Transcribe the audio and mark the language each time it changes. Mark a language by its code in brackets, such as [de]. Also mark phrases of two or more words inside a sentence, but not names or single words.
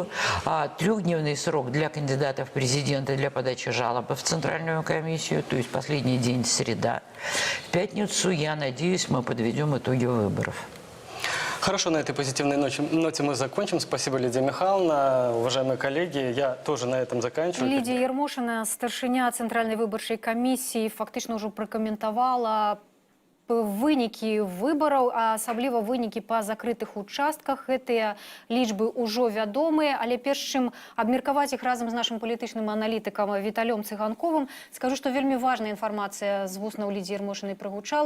[ru] 3-дневный срок для кандидатов в президенты для подачи жалобы в Центральную комиссию, то есть последний день среда. В пятницу, я надеюсь, мы подведем итоги выборов. Хорошо, на этой позитивной ноте мы закончим. Спасибо, Лидия Михайловна. Уважаемые коллеги, я тоже на этом заканчиваю. [be] Лидия Ермошина, старшыня Центральной выбарчай камісіі, фактично ўжо пракаментавала вынікі выбараў, а асабліва вынікі па закрытых участках. Гэтыя лічбы ўжо вядомыя, але перш чым абмеркаваць іх разам з нашым палітычным аналітыкам Віталём Цыганковым, скажу, што вельмі важная інфармацыя з вуснаў Лідзі Ермошынай прагучала.